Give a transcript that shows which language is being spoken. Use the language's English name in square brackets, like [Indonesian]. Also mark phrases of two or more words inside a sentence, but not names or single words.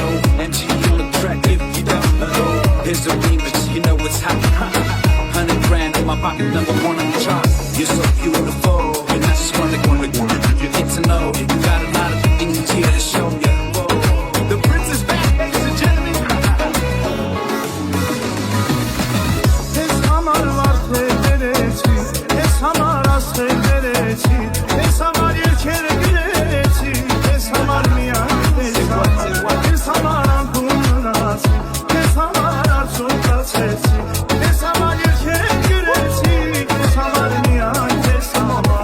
[English] MG on the track if you don't know. Here's the remix, you know it's hot. 100 grand in my pocket, #1 on the chart. You're so beautiful, and I just wanna get to know you. You got a lot of things here to show you. Whoa. The prince is back, ladies and gentlemen. [Armenian] Քեզ համար վարդեր բերեցի Քեզ համար աստղեր բերեցի Քեզ համար երգեր գրեցի Քեզ համար միայն Քեզ համար անկում մնացի Քեզ համար արցունքացեցի Քեզ համար երգեր գրեցի Քեզ համար միայն Քեզ համար